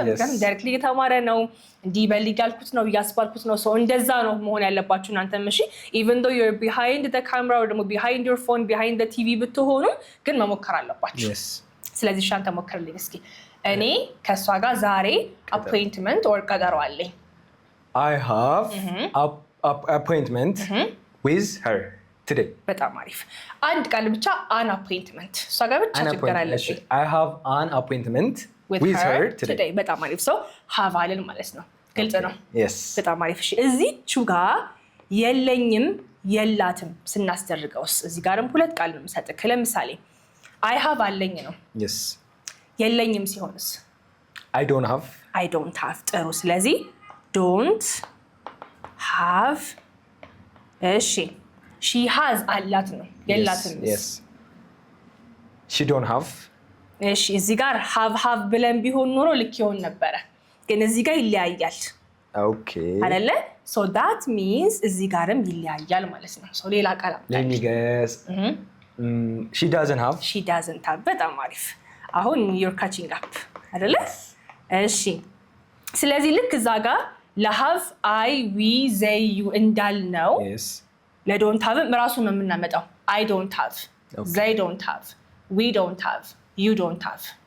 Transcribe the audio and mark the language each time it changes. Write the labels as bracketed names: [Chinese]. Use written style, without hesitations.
[Amharic] ምክንያቱም ዳይሬክትሊ እየተማረ ነው፣ እንዲህ በልግ ያልኩት ነው እያስባልኩት ነው። ሰው እንደዛ ነው መሆን ያለባችሁ እናንተም። እሺ [English] ኢቨን ዶ ዩር ቢሃይንድ ዘ ካሜራ [Amharic] ወይ ደግሞ [English] ቢሃይንድ ዩር ፎን ቢሃይንድ ዘ ቲቪ [Amharic] ብትሆኑ ግን መሞከር አለባችሁ። ስለዚህ እሺ አንተ ሞክርልኝ እስኪ። እኔ ከሷ ጋር ዛሬ አፖይንትመንት ኦር ቀጠሮ አለኝ። [English] I have appointment with her today። [Amharic] በጣም አሪፍ። አንድ ቃል ብቻ [English] an appointment [Amharic] እሷ ጋር ብቻ ችግር አለብኝ። [English] I have an appointment with her today። [Amharic] በጣም አሪፍ። ሰው have አለን ማለት ነው። ግልጽ ነው። [English] yes [Amharic] በጣም አሪፍ። እሺ እዚህቹ ጋር የለኝም የላትም ስናስደርገውስ እዚህ ጋርም ሁለት ቃል ነው የምሰጥህ። ለምሳሌ [English] I have [Amharic] አለኝ ነው። [English] yes [Amharic] የለኝም ሲሆንስ? [English] I don't have [Amharic] ጥሩ። ስለዚህ [English] don't have። [Amharic] እሺ [English] she has [Amharic] አላት ነው። የላትም [English] yes she don't have። [Amharic] እሺ እዚህ ጋር have ብለን ቢሆን ኖሮ ልክ ይሆን ነበረ፣ ግን እዚህ ጋር ይለያያል። [English] okay [Amharic] አይደለ? [English] so that means [Amharic] እዚህ ጋርም ይለያያል ማለት ነው። so ሌላ ቃል [English] let me guess she doesn't have። [Amharic] በጣም አሪፍ። አሁን [English] you're catching up [Amharic] አይደለ? እሺ ስለዚህ ልክ እዛ ጋር ለሃቭ አይ ዊ ዘይ ዩ እንዳልነው ለዶንት ሃቭ ራሱን ነው የምናመጣው። [English] አይ ዶንት ሃቭ፣ ዘይ ዶንት ሃቭ፣ [Amharic] ዊ ዶንት ሃቭ፣ ዩ ዶንት ሃቭ።